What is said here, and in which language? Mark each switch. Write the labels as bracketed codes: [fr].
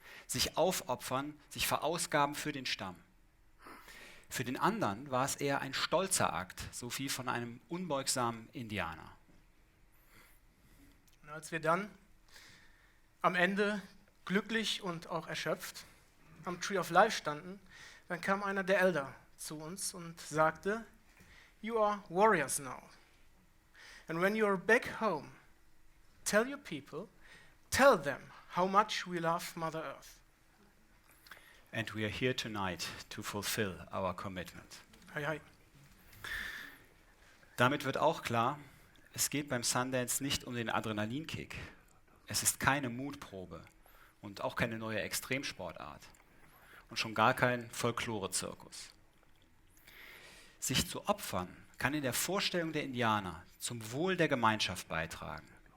[de] Sich aufopfern, sich verausgaben für den Stamm. Für den anderen war es eher ein stolzer Akt, so wie von einem unbeugsamen Indianer. Und als wir dann am Ende glücklich und auch erschöpft am Tree of Life standen, dann kam einer der Elder zu uns und sagte, [en] "You are warriors now. And when you are back home, tell your people, tell them how much we love Mother Earth." And we are here tonight to fulfill our commitment. Hi, hi. [de] Damit wird auch klar, es geht beim Sundance nicht um den Adrenalinkick. Es ist keine Mutprobe und auch keine neue Extremsportart und schon gar kein Folklore-Zirkus. Sich zu opfern kann in der Vorstellung der Indianer zum Wohl der Gemeinschaft beitragen.